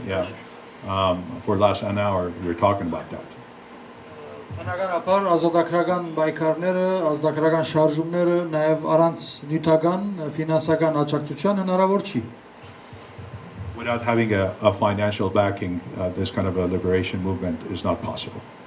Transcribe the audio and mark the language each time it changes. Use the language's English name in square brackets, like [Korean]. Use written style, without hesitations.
[English] Yeah, for the last an hour, we were talking about that. [Armenian] Բնականաբար ազատագրական պայքարները, ազատագրական շարժումները նաև առանց նյութական, ֆինանսական աջակցության հնարավոր չի. [English] Without having a financial backing, this kind of a liberation movement is not possible.